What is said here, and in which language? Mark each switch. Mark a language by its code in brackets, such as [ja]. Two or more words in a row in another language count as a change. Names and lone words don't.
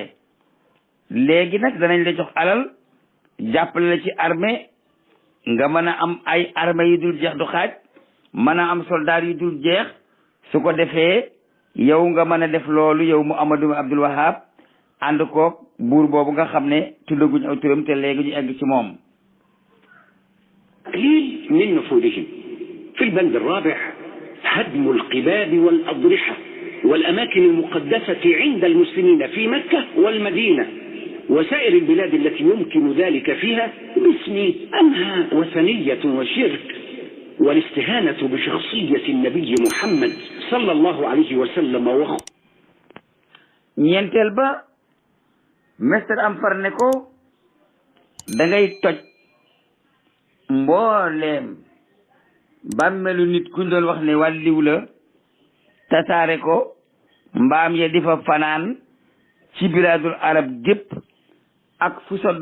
[wo] léegi nag danañ la jox alal jàppale la ci armée nga mën a am ay armée yu dul jeex du xaaj, mën a am soldat yu dul jeex, su ko defee yow nga mën a def loolu yow Muhammadu Abdul Wahab ànd koog buur boobu nga xam ne tuddaguñ aw turam te léegi ñu egg ci moom. [ar] قليل من نفوذهم. في البند الرابع هدم القباب والأضرحة والأماكن المقدسة عند المسلمين في مكة والمدينة وسائر البلاد التي يمكن ذلك فيها باسم أنها وثنية وشرك والاستهانة بشخصية النبي محمد صلى الله عليه وسلم [wo] ñeenteel ba Mr am far ne ko dangay toj mbooleem bàmmelu nit kuñ doon wax ne wàlliw la, tasaare ko, mbaam ya di fa fanaan ci [ar] بلاد العرب [wo] gépp ak fu sa